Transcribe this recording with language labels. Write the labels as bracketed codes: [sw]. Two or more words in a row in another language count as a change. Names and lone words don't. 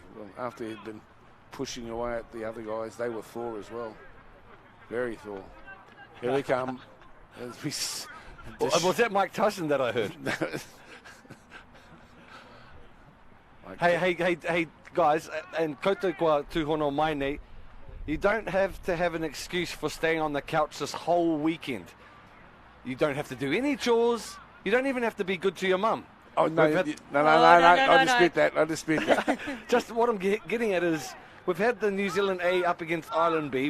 [en] Well, after he'd been pushing away at the other guys, they were Thor as well. Very Thor. Here they come. Was that Mike Tyson that I heard? Hey, guys, and [mi] koutou kua tūhono mai nei, [en] you don't have to have an excuse for staying on the couch this whole weekend. You don't have to do any chores. You don't even have to be good to your mum. Oh, no, I dispute that. Just what I'm getting at is we've had the New Zealand A up against Ireland B.